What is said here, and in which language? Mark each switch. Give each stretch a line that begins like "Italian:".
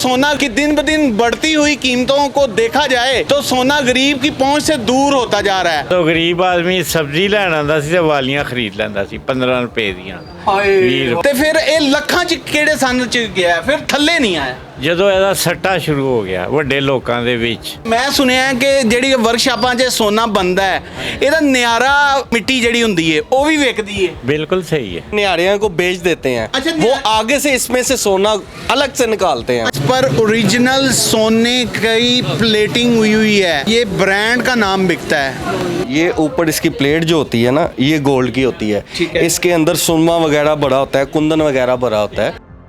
Hindi: सोना की दिन ब दिन बढ़ती हुई कीमतों को देखा जाए तो सोना गरीब की पहुंच से दूर होता जा रहा है। तो गरीब आदमी सब्जी
Punjabi: ਲੈਣ ਆਂਦਾ ਸੀ ਤੇ ਵਾਲੀਆਂ ਖਰੀਦ ਲੈਂਦਾ ਸੀ 15 ਰੁਪਏ ਦੀਆਂ। ਹਾਏ ਤੇ ਫਿਰ ਇਹ ਲੱਖਾਂ ਚ ਕਿਹੜੇ ਸੰਨ ਚ ਗਿਆ, ਫਿਰ ਥੱਲੇ ਨਹੀਂ ਆਇਆ ਜਦੋਂ ਇਹਦਾ ਸੱਟਾ ਸ਼ੁਰੂ ਹੋ ਗਿਆ ਵੱਡੇ ਲੋਕਾਂ ਦੇ ਵਿੱਚ। ਮੈਂ ਸੁਣਿਆ ਕਿ ਜਿਹੜੀ ਵਰਕਸ਼ਾਪਾਂ 'ਚ ਸੋਨਾ ਬਣਦਾ ਹੈ ਇਹਦਾ ਨਿਆਰਾ ਮਿੱਟੀ ਜਿਹੜੀ ਹੁੰਦੀ ਹੈ ਉਹ ਵੀ ਵਿਕਦੀ ਹੈ।
Hindi: बिल्कुल सही है। निहारियाँ को बेच देते हैं। अच्छा, वो आगे से इसमें से सोना अलग से निकालते हैं। इस पर ओरिजिनल सोने की प्लेटिंग हुई है, ये ब्रांड का नाम बिकता है। ये ऊपर इसकी प्लेट जो होती है ना, ये गोल्ड की होती है। ठीक है। इसके अंदर सुरमा वगैरह भरा होता है, कुंदन वगैरह भरा होता है।